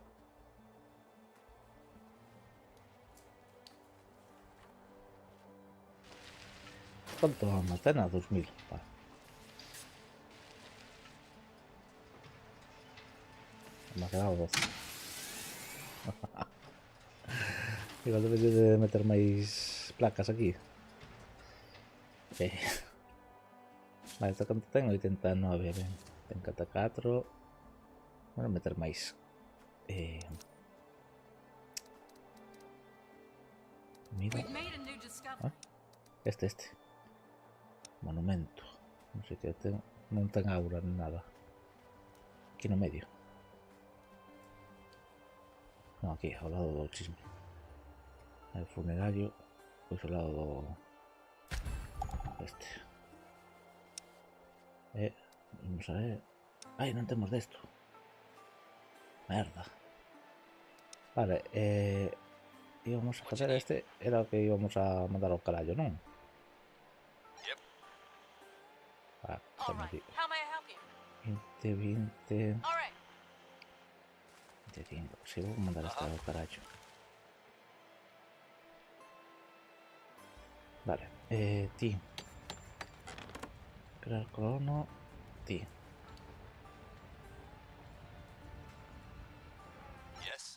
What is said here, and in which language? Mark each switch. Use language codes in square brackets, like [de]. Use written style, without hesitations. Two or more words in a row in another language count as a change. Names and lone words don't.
[es] ¿Cuánto almacena? 2000. Vale. Me ha quedado 12. [gl] Igual debería de meter máis placas aquí. Vale, esta canta ten 89, ben. Ten 4. Vou meter máis. Mira. [en] We've made a new discovery. [gl] Este. Monumento. Non sei que ten. Non ten aura [es] ni nada. [gl] Aquí no medio. No, aquí, ao lado do chisme. El funerario. Pois ao lado do... Este. Vamos a ver. Ai, non temos desto. Merda. Vale, íbamos a facer este. Era o que íbamos a mandar ao carallo, non? [en] Yep. [gl] Ah, [en] All [gl] toma [en] right. [gl] aquí. [en] How may I help you? [gl] 20. [en] All right. [gl] 25. Si vou mandar este ao carallo. Vale, ti. Crear colono. Ti. [en] Yes.